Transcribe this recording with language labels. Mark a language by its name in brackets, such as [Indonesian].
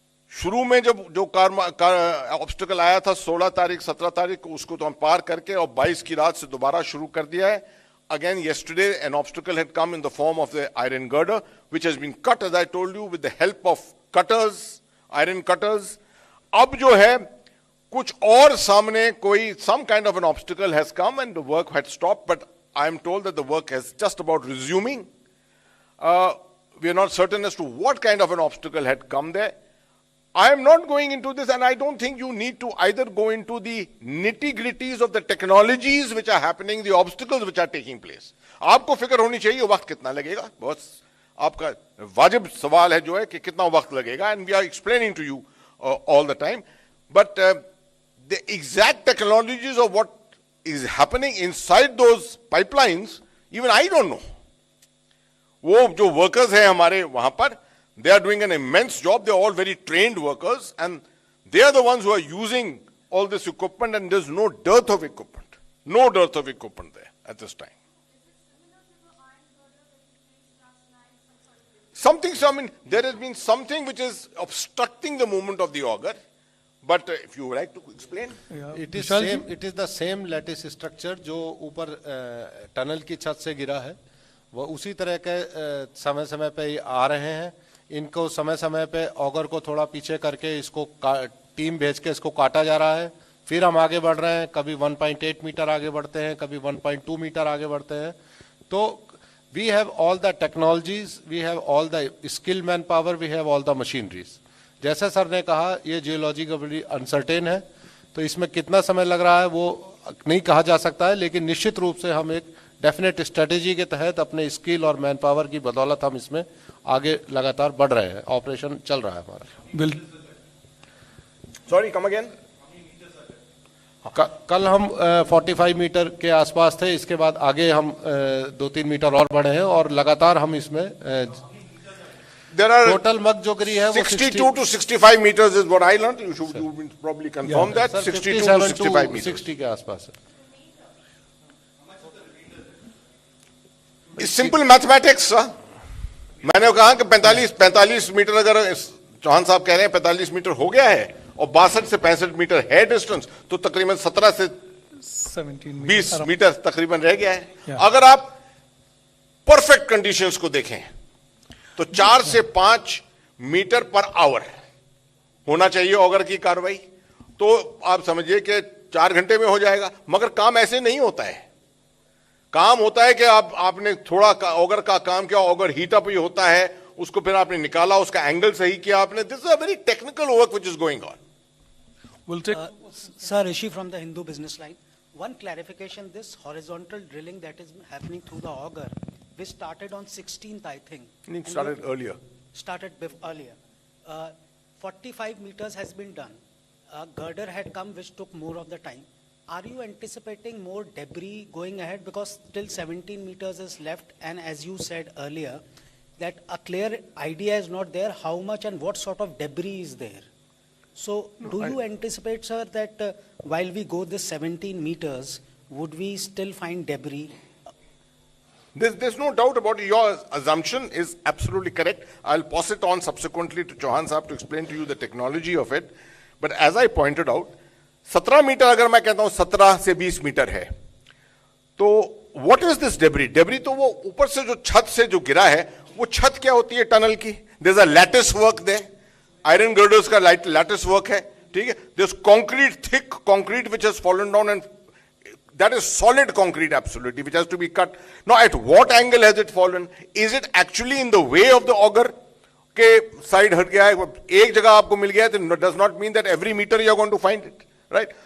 [Hindi] शुरू में जब जो ऑब्स्टिकल आया था 16 तारीख 17 तारीख को, उसको तो हम पार करके और 22 की रात से दोबारा शुरू कर दिया है। [English] Again, yesterday, an obstacle had come in the form of the iron girder, which has been cut, as I told you, with the help of cutters, iron cutters. [Hindi] अब जो है कुछ और सामने कोई [English] some kind of an obstacle has come and the work had stopped, but I am told that the work has just about resuming. We are not certain as to what kind of an obstacle had come there. I am not going into this, and I don't think you need to either go into the nitty-gritties of the technologies which are happening, the obstacles which are taking place. [Hindi] आपको फिक्र होनी चाहिए वक्त कितना लगेगा, बहुत आपका वाजिब सवाल है जो है कि कितना वक्त लगेगा, [English] and we are explaining to you all the time. But the exact technologies of what is happening inside those pipelines, even I don't know. [Hindi] वो जो workers हैं हमारे वहां पर, [English] they are doing an immense job. They are all very trained workers, and they are the ones who are using all this equipment, and there's no dearth of equipment. No dearth of equipment there at this time. I mean, there has been something which is obstructing the movement of the auger, but if you would like to explain. It is the same lattice structure [Hindi] जो ऊपर tunnel की छत से गिरा है, वो उसी तरह के समय समय पे आ रहे हैं। इनको समय समय पे ऑगर को थोड़ा पीछे करके इसको टीम भेज के इसको काटा जा रहा है, फिर हम आगे बढ़ रहे हैं, कभी 1.8 मीटर आगे बढ़ते हैं, कभी 1.2 मीटर आगे बढ़ते हैं। [English] तो we have all the technologies, we have all the skill man power, we have all the machineries. [Hindi] जैसे सर ने कहा, ये जियोलॉजी का बड़ी अनसर्टेन है, तो इसमें कितना समय लग रहा है वो नहीं कहा जा सकता है, लेकिन निश्चित रूप से हम एक डेफिनेट स्ट्रेटेजी के तहत अपने स्किल और मैन पावर की बदौलत हम इसमें आगे लगातार बढ़ रहे हैं। ऑपरेशन चल रहा है हमारा। [English] Sorry, come again. [Hindi] कल हम 45 मीटर के आसपास थे, इसके बाद आगे हम 2-3 मीटर और बढ़े हैं और लगातार हम इसमें [English] There are [Hindi] टोटल मग जो गिरी है वो [English] 62 to 65 meters is what I learned. You should probably confirm that. 62 to 65 meters. [Hindi] 60 के आसपास है. [English] It's simple mathematics. [Hindi] मैंने कहा कि 45 मीटर अगर चौहान साहब कह रहे हैं 45 मीटर हो गया है और 62 से 65 मीटर है डिस्टेंस, तो तकरीबन 17 से 20 मीटर तकरीबन रह गया है. अगर आप परफेक्ट कंडीशंस को देखें तो 4 से 5 मीटर पर आवर होना चाहिए ऑगर की कार्रवाई. तो आप समझिए कि 4 घंटे में हो जाएगा. मगर काम ऐसे नहीं होता है. काम होता है कि आपने थोड़ा ऑगर का काम किया, ऑगर हीट अप ही होता है, उसको फिर आपने निकाला, उसका एंगल सही किया आपने. [English] This is a very technical work which is going on. We'll take. Sir, Rishi from the Hindu Business Line. One clarification: this horizontal drilling that is happening through the auger, which started on 16th, I think. It started earlier. Started earlier. 45 meters has been done. Girder had come, which took more of the time. Are you anticipating more debris going ahead? Because still 17 meters is left, and as you said earlier, that a clear idea is not there how much and what sort of debris is there. So, do you anticipate, sir, that while we go this 17 meters, would we still find debris? There's no doubt about it. Your assumption is absolutely correct. I'll pass it on subsequently to Chauhan Sahab to explain to you the technology of it. But as I pointed out, [Hindi] 17 metre अगर मैं कहता हूं 17 से 20 metre है, तो [English] what is this debris? [Hindi] Debris तो वो ऊपर से जो छत से जो गिरा है, वो छत क्या होती है टनल की? [English] There's a lattice work there. [Hindi] Iron girders का lattice work है, ठीक है? [English] There's concrete, thick concrete which has fallen down, and that is solid concrete absolutely, which has to be cut. Now at what angle has it fallen? Is it actually in the way of the auger? [Hindi] के side हट गया है, एक जगह आपको मिल गया है, तो [English] does not mean that every meter you are going to find it, right?